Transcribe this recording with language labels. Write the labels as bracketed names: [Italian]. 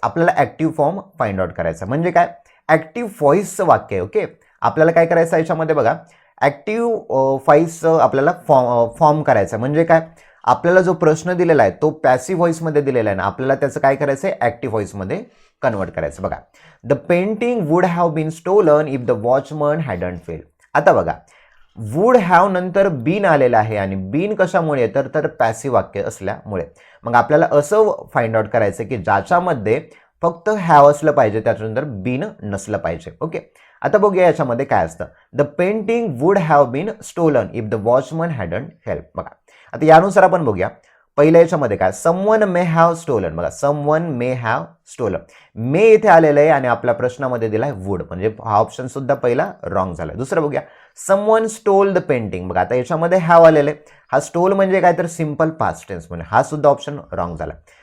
[Marathi] आपल्याला active form find out करायचा म्हणजे काय ॲक्टिव्ह व्हॉइसचं वाक्य आहे. ओके आपल्याला काय करायचं याच्यामध्ये बघा ॲक्टिव्ह व्हॉइसचं आपल्याला फॉर्म करायचं म्हणजे काय आपल्याला जो प्रश्न दिलेला आहे तो पॅसिव्ह व्हॉइसमध्ये दिलेला आहे ना आपल्याला त्याचं काय करायचं आहे ॲक्टिव्ह व्हॉइसमध्ये कन्वर्ट करायचं. [English] बघा the painting would have been stolen if the watchman hadn't fell. [Marathi] आता बघा वुड हॅव नंतर बीन आलेलं आहे आणि बीन कशामुळे तर पॅसिव्ह वाक्य असल्यामुळे. मग आपल्याला असं फाइंड आउट करायचं की ज्याच्यामध्ये फक्त हॅव असलं पाहिजे त्याच्यानंतर बीन नसलं पाहिजे. ओके आता बघूया याच्यामध्ये काय असतं. [English] The painting would have been stolen if the watchman hadn't help. [Marathi] बघा आता यानुसार आपण बघूया पहिल्या याच्यामध्ये काय [English] Someone may have stolen. [Marathi] बघा [English] someone may have stolen [Marathi] मे इथे आलेलं आहे आणि आपल्या प्रश्नामध्ये दिलाय वुड म्हणजे हा ऑप्शन सुद्धा पहिला रॉंग झाला. दुसरं बघूया [English] Someone stole the painting. [Marathi] बघा आता याच्यामध्ये हॅव आलेलं आहे हा स्टोल म्हणजे काय तर सिंपल पास्ट टेन्स म्हणजे हा सुद्धा ऑप्शन रॉंग झाला.